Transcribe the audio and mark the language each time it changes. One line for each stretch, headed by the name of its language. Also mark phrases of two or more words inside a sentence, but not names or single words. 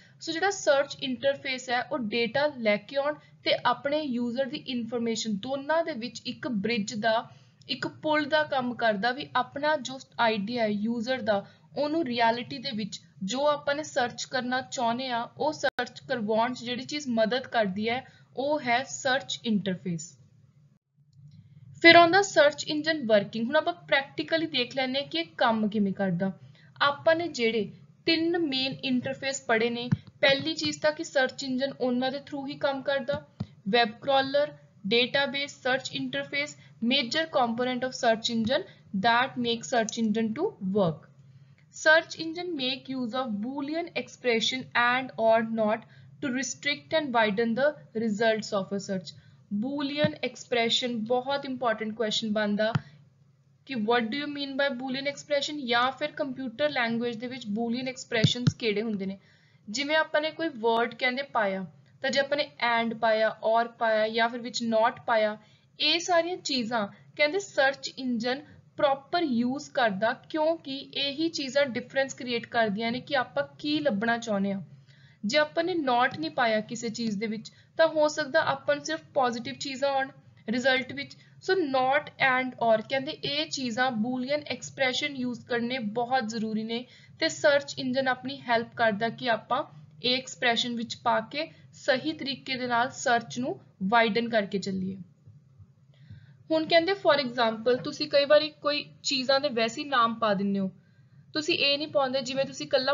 Punjabi: ਸੋ ਜਿਹੜਾ
English: search interface
Punjabi: ਹੈ ਉਹ ਡੇਟਾ ਲੈ ਕੇ ਆਉਣ ਤੇ ਆਪਣੇ ਯੂਜ਼ਰ ਦੀ ਇਨਫੋਰਮੇਸ਼ਨ ਦੋਨਾਂ ਦੇ ਵਿੱਚ ਇੱਕ ਬ੍ਰਿਜ ਦਾ, ਇੱਕ ਪੁਲ ਦਾ ਕੰਮ ਕਰਦਾ, ਵੀ ਆਪਣਾ ਜੋ ਆਈਡੀਆ ਹੈ ਯੂਜ਼ਰ ਦਾ ਉਹਨੂੰ ਰਿਐਲਿਟੀ ਦੇ ਵਿੱਚ ਜੋ ਆਪਾਂ ਨੇ ਸਰਚ ਕਰਨਾ ਚਾਹੁੰਦੇ ਆ ਉਹ ਸਰਚ ਕਰਵਾਉਣ 'ਚ ਜਿਹੜੀ ਚੀਜ਼ ਮਦਦ ਕਰਦੀ ਹੈ ਉਹ ਹੈ
English: search interface.
Punjabi: ਫਿਰ ਆਉਂਦਾ
English: search engine working.
Punjabi: ਹੁਣ ਆਪਾਂ ਪ੍ਰੈਕਟੀਕਲੀ ਦੇਖ ਲੈਂਦੇ ਹਾਂ ਕਿ ਇਹ ਕੰਮ ਕਿਵੇਂ ਕਰਦਾ। ਆਪਾਂ ਨੇ ਜਿਹੜੇ 3
English: main interface
Punjabi: ਪੜ੍ਹੇ ਨੇ, ਪਹਿਲੀ ਚੀਜ਼ ਤਾਂ ਕਿ
English: search engine
Punjabi: ਉਹਨਾਂ ਦੇ ਥਰੂ ਹੀ ਕੰਮ ਕਰਦਾ,
English: web crawler, database, search interface, major component of search engine that make search engine to work. Search engine make use of Boolean expression and or not to restrict and widen the results of a search. Boolean expression बहुत important question
Hindi: बनता कि
English: what do you mean by Boolean expression,
Hindi: या फिर
English: computer language
Punjabi: ਦੇ ਵਿੱਚ
English: Boolean expressions
Punjabi: ਕਿਹੜੇ ਹੁੰਦੇ ਨੇ। ਜਿਵੇਂ ਆਪਾਂ ਨੇ ਕੋਈ word ਕਹਿੰਦੇ ਪਾਇਆ ਤਾਂ ਜੇ ਆਪਾਂ ਨੇ and ਪਾਇਆ, or ਪਾਇਆ ਜਾਂ ਫਿਰ ਵਿੱਚ not ਪਾਇਆ, ਇਹ ਸਾਰੀਆਂ ਚੀਜ਼ਾਂ ਕਹਿੰਦੇ
English: search engine proper use
Punjabi: ਕਰਦਾ, ਕਿਉਂਕਿ ਇਹੀ ਚੀਜ਼ਾਂ
English: difference create
Punjabi: ਕਰਦੀਆਂ ਨੇ ਕਿ ਆਪਾਂ ਕੀ ਲੱਭਣਾ ਚਾਹੁੰਦੇ ਹਾਂ। ਜੇ ਆਪਾਂ ਨੇ not ਨਹੀਂ ਪਾਇਆ ਕਿਸੇ ਚੀਜ਼ ਦੇ ਵਿੱਚ ਤਾਂ ਹੋ ਸਕਦਾ ਆਪਾਂ ਨੂੰ ਸਿਰਫ ਪੋਜ਼ਿਟਿਵ ਚੀਜ਼ਾਂ ਆਉਣ ਰਿਜ਼ਲਟ ਵਿੱਚ। ਸੋ
English: not and or
Punjabi: ਕਹਿੰਦੇ ਇਹ ਚੀਜ਼ਾਂ
English: Boolean expression use
Punjabi: ਕਰਨੇ ਬਹੁਤ ਜ਼ਰੂਰੀ ਨੇ ਤੇ
English: search engine
Punjabi: ਆਪਣੀ ਹੈਲਪ ਕਰਦਾ ਕਿ ਆਪਾਂ ਇਹ ਐਕਸਪ੍ਰੈਸ਼ਨ ਵਿੱਚ ਪਾ ਕੇ ਸਹੀ ਤਰੀਕੇ ਦੇ ਨਾਲ ਸਰਚ ਨੂੰ ਵਾਈਡਨ ਕਰਕੇ ਚੱਲੀਏ। ਹੁਣ ਕਹਿੰਦੇ
English: for example
Punjabi: ਤੁਸੀਂ ਕਈ ਵਾਰੀ ਕੋਈ ਚੀਜ਼ਾਂ ਦੇ ਵੈਸੇ ਹੀ ਨਾਮ ਪਾ ਦਿੰਦੇ ਹੋ, ਤੁਸੀਂ ਇਹ ਨਹੀਂ ਪਾਉਂਦੇ, ਜਿਵੇਂ ਤੁਸੀਂ ਇਕੱਲਾ